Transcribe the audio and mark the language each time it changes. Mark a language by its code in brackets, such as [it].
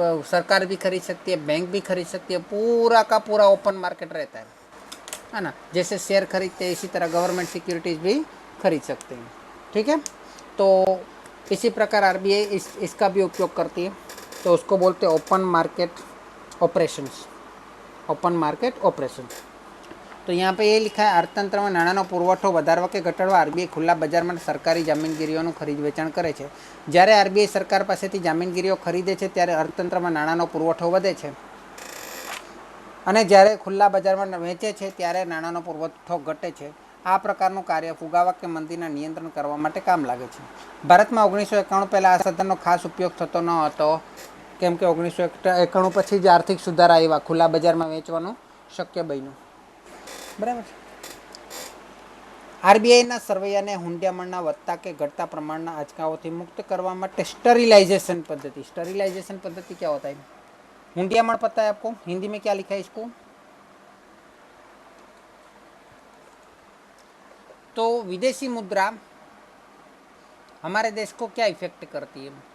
[hi] सरकार भी खरीद सकती है, बैंक भी खरीद सकती है, पूरा का पूरा ओपन मार्केट रहता है ना। जैसे शेयर खरीदते हैं इसी तरह गवर्नमेंट सिक्योरिटीज़ भी खरीद सकते हैं, ठीक है। तो इसी प्रकार आरबीआई इसका भी उपयोग करती है, तो उसको बोलते हैं open market operations, open market operations. तो यहाँ पे ये लिखा है, [gu] અર્થતંત્રમાં નાણાંનો પુરવઠો વધારવા કે ઘટાડવા આરબીઆઈ ખુલ્લા બજારમાં સરકારી જામીનગીરીઓનું ખરીદ વેચાણ કરે છે। જ્યારે આરબીઆઈ સરકાર પાસેથી જામીનગીરીઓ ખરીદે છે ત્યારે અર્થતંત્રમાં નાણાંનો પુરવઠો વધે છે અને જ્યારે ખુલ્લા બજારમાં વેચે છે ત્યારે નાણાંનો પુરવઠો ઘટે છે। આ પ્રકારનું કાર્ય ફુગાવા કે મંદીના નિયંત્રણ કરવા માટે કામ લાગે છે। ભારતમાં 1991 પહેલાં આ સાધનનો ખાસ ઉપયોગ થતો ન હતો, કેમ કે 1991 પછી જ આર્થિક સુધારા આવ્યા, ખુલ્લા બજારમાં વેચવાનું શક્ય બન્યું, બરાબર છે। આરબીઆઈના સરવૈયાને હુંડિયામણના વધતા કે ઘટતા પ્રમાણના આંચકાઓથી મુક્ત કરવા માટે [hi] स्टरीलाइजेशन पद्धति क्या होता है? हुंडियामण पता है आपको? हिंदी में क्या लिखा है इसको? तो विदेशी मुद्रा हमारे देश को क्या इफेक्ट करती है?